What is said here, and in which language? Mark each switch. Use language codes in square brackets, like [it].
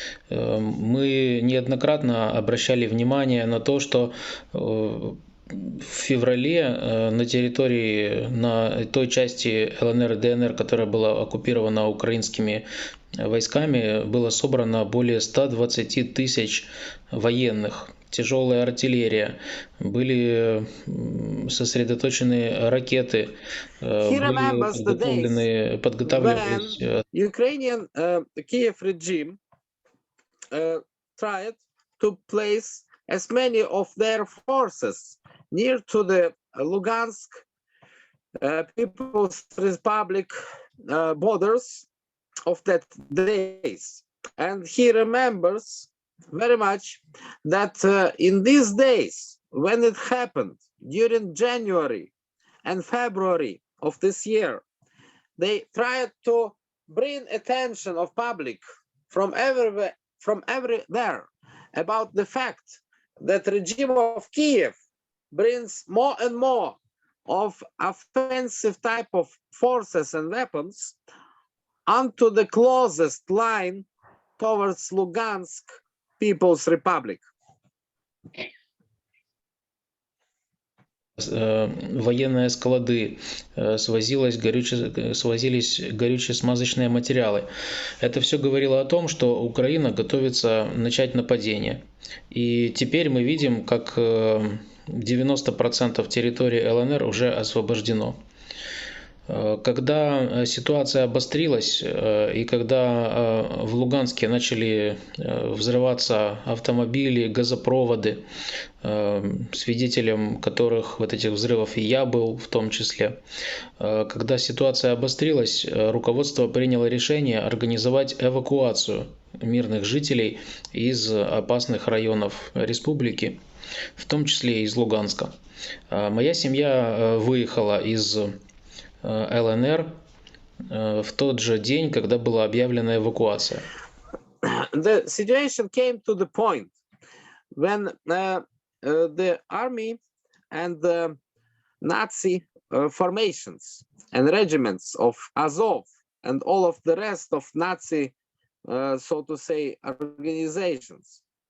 [ru] Мы неоднократно обращали внимание на то, что в феврале на территории, на той части ЛНР и ДНР, которая была оккупирована украинскими войсками, было собрано более 120 тысяч военных. Тяжелая артиллерия, были сосредоточены ракеты, были подготавливались. [en] Ukrainian Kiev regime tried to place as many of their forces near to the Lugansk People's Republic borders of that days. And he remembers very much that in these days, when it happened during January and February of this year, they tried to bring attention of public from everywhere about the fact that regime of Kiev brings more and more of offensive type of forces and weapons onto the closest line towards Lugansk People's Republic. [ru] Военные склады, свозились горюче-смазочные материалы. Это все говорило о том, что Украина готовится начать нападение. И теперь мы видим, как 90% территории ЛНР уже освобождено. Когда ситуация обострилась и когда в Луганске начали взрываться автомобили, газопроводы, свидетелем которых вот этих взрывов и я был в том числе, когда ситуация обострилась, руководство приняло решение организовать эвакуацию мирных жителей из опасных районов республики, в том числе и из Луганска. Моя семья выехала из ЛНР в тот же день, когда была объявлена эвакуация. [en] The situation came to the point when the army and the Nazi formations and regiments of Azov and all of the rest of Nazi, so to say, organizations